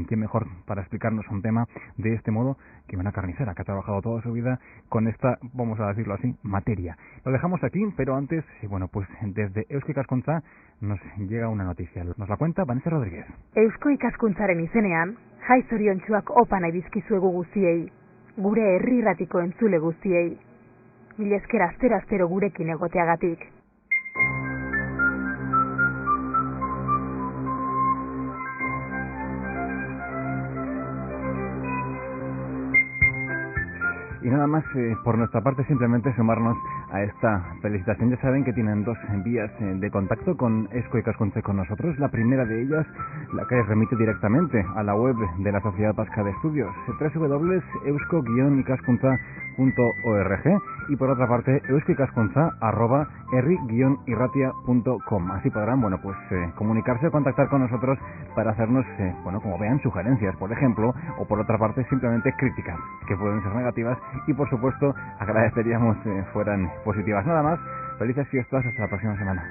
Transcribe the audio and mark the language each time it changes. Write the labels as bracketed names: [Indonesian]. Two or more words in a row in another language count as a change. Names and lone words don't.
[Spanish] ¿Quién mejor para explicarnos un tema de este modo que una carnicera que ha trabajado toda su vida con esta, vamos a decirlo así, materia? Lo dejamos aquí, pero antes, bueno, pues desde Eusko Ikaskuntza nos llega una noticia. Nos la cuenta Vanessa Rodríguez. [Basque] Eusko Ikaskuntzaren izenean, jai zoriontsuak opa nahi dizkizuegu guztiei, gure herri irratiko entzule guztiei. Mila esker astero gurekin egoteagatik. [Spanish] Y nada más, por nuestra parte, simplemente sumarnos a esta felicitación. Ya saben que tienen dos vías de contacto con Eusko Ikaskuntza y con nosotros. La primera de ellas, la que remite directamente a la web de la Sociedad Vasca de Estudios, www.eusko-ikaskuntza.org, y por otra parte euskoikaskuntza@herri-irratia.com. Así podrán, comunicarse o contactar con nosotros para hacernos, como vean, sugerencias, por ejemplo, o por otra parte simplemente críticas, que pueden ser negativas, y por supuesto agradeceríamos fueran positivas. Nada más, felices fiestas, hasta la próxima semana.